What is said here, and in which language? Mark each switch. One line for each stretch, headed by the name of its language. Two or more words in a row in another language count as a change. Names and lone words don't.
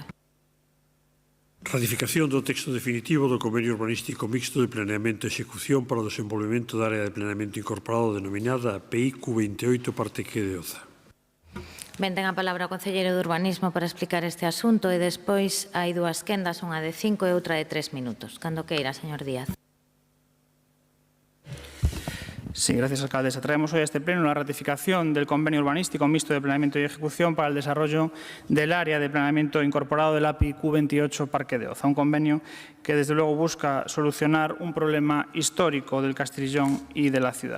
Galician: Ratificación do texto definitivo do Convenio Urbanístico Mixto de Planeamento e Execución para o desenvolvemento da área de planeamento incorporado denominada PIQ 28 parte Q de Oza. Ben, ten a palabra o concelleiro de Urbanismo para explicar este asunto e despois hai dúas quendas, unha de 5 e outra de 3 minutos. Cando queira, señor Díaz.
Spanish: Sí, gracias, alcaldesa. Traemos hoy a este pleno la ratificación del Convenio Urbanístico Mixto de Planeamiento y Ejecución para el desarrollo del área de planeamiento incorporado del API Q28 Parque de Oza. Un convenio que, desde luego, busca solucionar un problema histórico del Castrillón y de la ciudad.